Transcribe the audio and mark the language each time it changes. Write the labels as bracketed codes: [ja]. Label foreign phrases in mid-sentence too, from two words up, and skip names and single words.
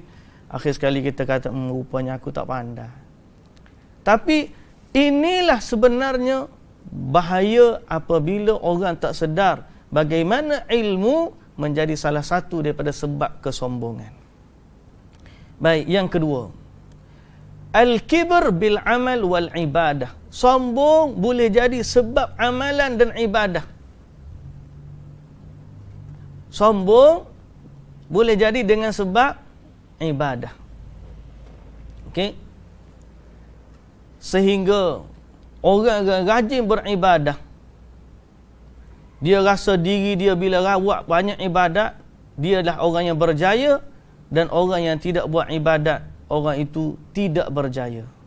[ms] Akhir sekali kita kata, rupanya aku tak pandai. Tapi, inilah sebenarnya bahaya apabila orang tak sedar bagaimana ilmu menjadi salah satu daripada sebab kesombongan. Baik, yang kedua, [ar] al-kibr bil amal wal ibadah. [ms] Sombong boleh jadi sebab amalan dan ibadah. Sombong boleh jadi dengan sebab ibadah. Okey? Sehingga orang rajin beribadah, dia rasa diri dia bila rawat banyak ibadat, dia adalah orang yang berjaya, dan orang yang tidak buat ibadat, orang itu tidak berjaya.